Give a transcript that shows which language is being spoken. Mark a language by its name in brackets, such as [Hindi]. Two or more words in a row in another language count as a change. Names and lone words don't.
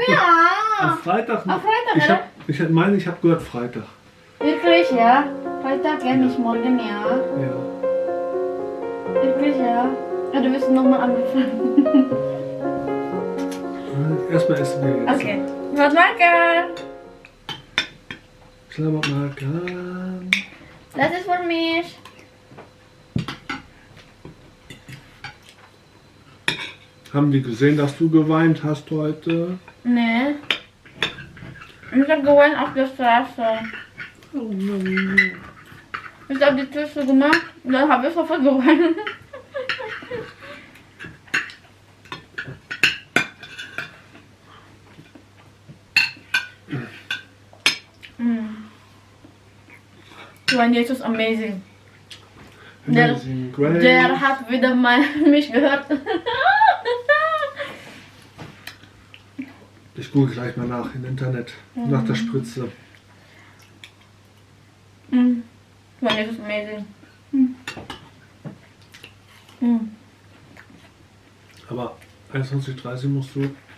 [German] Am Freitag? Am Freitag, ich meine, ich habe gehört Freitag. Wirklich, ja? Freitag, ja, nicht morgen, ja? Ja. Wirklich, ja? Ja, du wirst nochmal angefangen. Erstmal essen wir jetzt. [Indonesian] Okay. Selamat makan. Selamat makan. [German] Das ist für mich. Haben die gesehen, dass du geweint hast heute? Nee. Ich hab geweint auf der Straße. Oh nein. Ich hab die Tür so gemacht und dann hab ich sofort geweint. Mein Jesus amazing. Amazing Grace. Der hat wieder mal mich gehört. Ich google gleich mal nach im Internet. Nach der Spritze. Mein Jesus amazing. Aber 21:30 musst du.